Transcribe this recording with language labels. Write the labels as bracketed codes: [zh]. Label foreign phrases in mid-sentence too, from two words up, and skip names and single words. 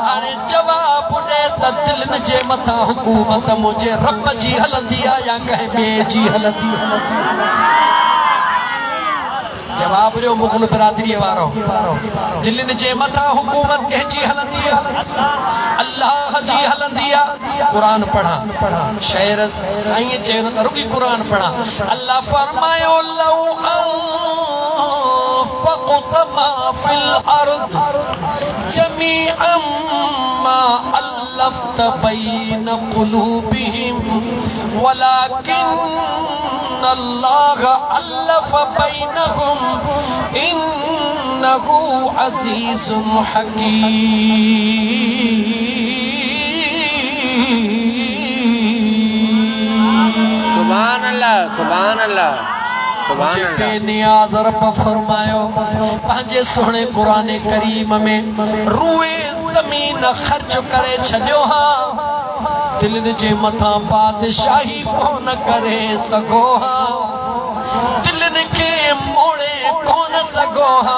[sd] हाणे जवाब ॾे त दिलनि जे मथां हुकूमत मुंहिंजे रब जी हलंदी आहे या कंहिं ॿिए जी हलंदी आहे। जवाब ॾियो मुग़ल बिरादरीअ वारो, दिलनि जे मथां हुकूमत कंहिंजी हलंदी आहे? अल्लाह जी हलंदी आहे। क़ुरान पढ़ा, शेर साईं चयो त रुॻी क़ुरान पढ़ा। अल्लाह फरमायो, [ar] لو أنفقت ما في الأرض جميعا ما ألفت بين قلوبهم ولكن الله ألف بينهم إنه عزيز حكيم. سبحان الله، سبحان الله, [sd] मुझे बेनियाज़ रब फरमायो पंहिंजे सुहिणे क़ुरान करीम में, रूए ज़मीन ख़र्च करे छॾियो हा, दिलनि जे मथां बादशाही कोन करे सघो हा, दिलनि खे मोड़े कोन सघो हा।